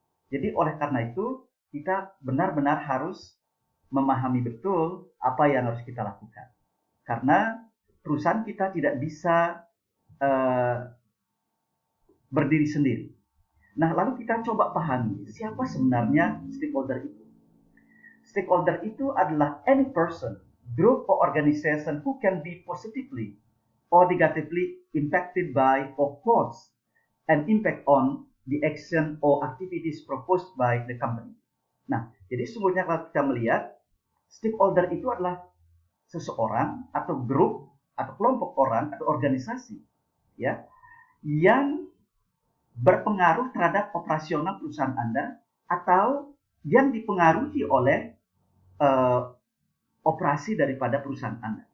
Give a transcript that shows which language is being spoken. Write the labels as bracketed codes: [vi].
[id] Jadi oleh karena itu, kita benar-benar harus memahami betul apa yang harus kita lakukan. Karena perusahaan kita tidak bisa berdiri sendiri. Nah, lalu kita coba pahami siapa sebenarnya stakeholder itu. Stakeholder itu adalah [en] any person, group, or organization who can be positively or negatively impacted by or cause an impact on the action or activities proposed by the company. [id] Nah, jadi sesungguhnya kalau kita melihat stakeholder itu adalah seseorang atau grup atau kelompok orang atau organisasi ya yang berpengaruh terhadap operasional perusahaan Anda atau yang dipengaruhi oleh operasi daripada perusahaan Anda.